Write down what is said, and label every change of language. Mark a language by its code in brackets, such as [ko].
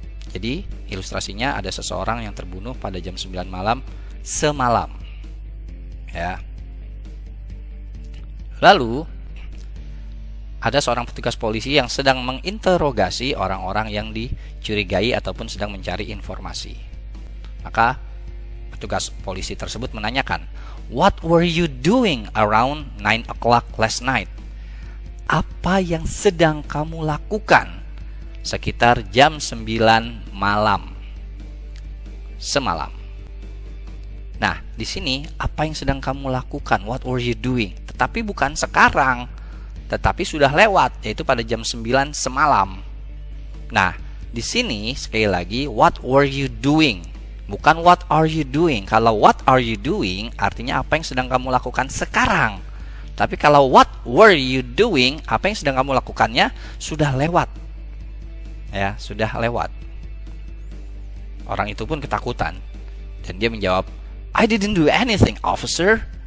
[id] Jadi ilustrasinya ada seseorang yang terbunuh pada jam 9 malam semalam. Ya. Lalu ada seorang petugas polisi yang sedang menginterogasi orang-orang yang dicurigai ataupun sedang mencari informasi. Maka petugas polisi tersebut menanyakan, [en] "What were you doing around 9 o'clock last night?" [id] Apa yang sedang kamu lakukan sekitar jam 9 malam semalam? Nah, di sini apa yang sedang kamu lakukan? [en] What were you doing? [id] Tetapi bukan sekarang, tetapi sudah lewat, yaitu pada jam 9 semalam. Nah, di sini sekali lagi [en] what were you doing? [id] Bukan [en] what are you doing. [id] Kalau [en] what are you doing [id] artinya apa yang sedang kamu lakukan sekarang. Tapi kalau [en] what were you doing, [id] apa yang sedang kamu lakukannya sudah lewat. Ya, sudah lewat. Orang itu pun ketakutan dan dia menjawab, [en] "I didn't do anything, officer."